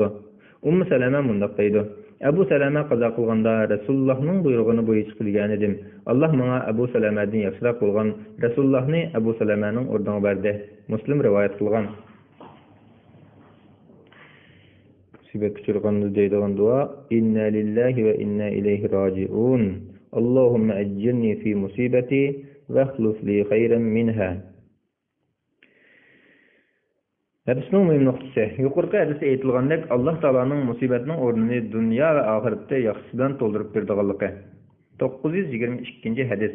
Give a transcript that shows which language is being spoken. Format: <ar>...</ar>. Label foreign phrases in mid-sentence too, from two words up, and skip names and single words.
<uz>Ummu Salama mundoq deydi: Abu Salama qazo qilganda Rasulullohning buyrug'ini bo'yicha qilgan edim. Alloh menga Abu Salamadan yaxshiroq bo'lgan Rasulullohni Abu Salamaning o'rniga berdi. Muslim rivoyat qilgan. Musibat kuchirganda deydigan duo:</uz> <ar>إنا لله وإنا إليه راجعون. اللهم أجرني في مصيبتي وأخلف لي خيرا منها.</ar> <uz>Hadisning muhim nuqtasi: yuqorqi hadisda aytilgandek, Alloh taolaning musibatning o'rnini dunyo va oxiratda yaxshisidan to'ldirib berdiganligi. 922-hadis.</uz>